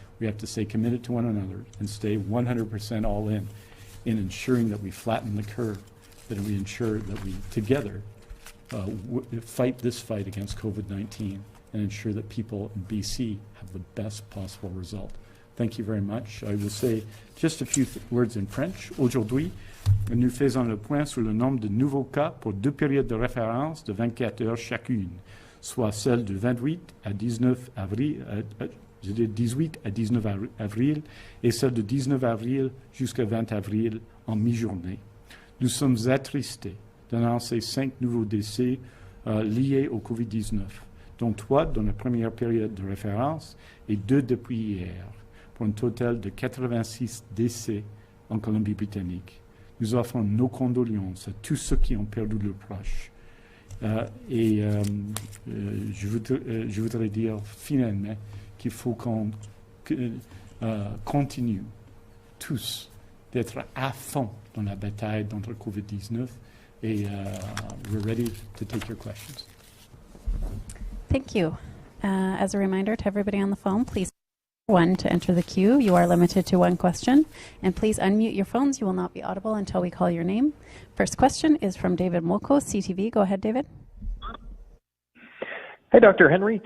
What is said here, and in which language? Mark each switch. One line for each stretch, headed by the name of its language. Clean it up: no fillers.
English: We have to stay committed to one another and stay 100% all in ensuring that we flatten the curve, that we ensure that we together fight this fight against COVID-19 and ensure that people in BC have the best possible result. Thank you very much. I will say just a few words in French.
French: Aujourd'hui, nous faisons le point sur le nombre de nouveaux cas pour 2 périodes de référence de 24 heures chacune, soit celle du 28 à 19 avril, 18 à 19 avril et celle de 19 avril jusqu'à 20 avril en mi-journée. Nous sommes attristés d'annoncer 5 nouveaux décès liés au COVID-19, dont 3 dans la première période de référence et 2 depuis hier, pour un total de 86 décès en Colombie-Britannique. Nous offrons nos condoléances à tous ceux qui ont perdu leurs proches. Je voudrais dire finalement qu'il faut qu'on continue tous d'être à fond dans la bataille contre le COVID-19 et
English: we're ready to take your questions. Thank you. As a reminder to everybody on the phone, please 1 to enter the queue. You are limited to 1 question. And please unmute your phones. You will not be audible until we call your name. First question is from David Moko, CTV. Go ahead, David. Hi, Dr. Henry.